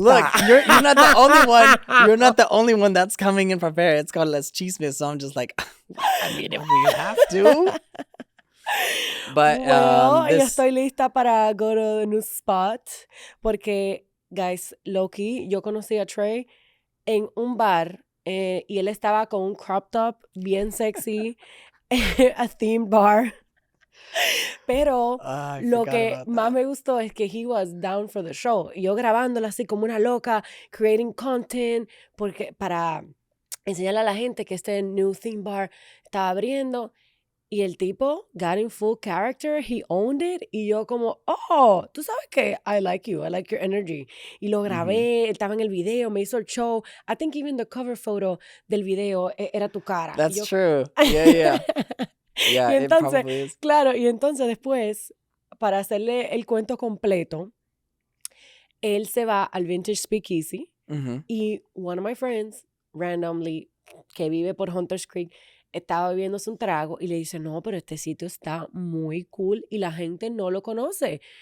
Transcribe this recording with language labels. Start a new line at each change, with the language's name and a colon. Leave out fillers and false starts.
English: Look, you're not the only one. You're not the only one that's coming in prepared. It's called Les Chismes. So I'm just like, I mean, if we have to. But
Spanish: yo estoy lista para
English: go to the new spot
Spanish: porque, guys, low-key, yo conocí a Trey en un bar y él estaba con un crop top bien sexy,
English: a themed bar.
Spanish: Pero lo que más me gustó es que
English: he was down for the show.
Spanish: Y yo grabándola así como una loca,
English: creating content,
Spanish: porque para enseñarle a la gente que este
English: new theme bar
Spanish: estaba abriendo. Y el tipo
English: got in full character, he owned it,
Spanish: y yo como, tú sabes que
English: I like you, I like your energy.
Spanish: Y lo grabé, él estaba en el video, me hizo el show.
English: I think even the cover photo
Spanish: del video era tu cara.
English: That's true. Yeah. Yeah,
Spanish: y entonces,
English: it probably is.
Spanish: Claro, y entonces después, para hacerle el cuento completo, él se va al Vintage Speakeasy, y
English: one of my friends, randomly,
Spanish: que vive por Hunters Creek, estaba bebiéndose un trago y le dice, no, pero este sitio está muy cool y la gente no lo conoce.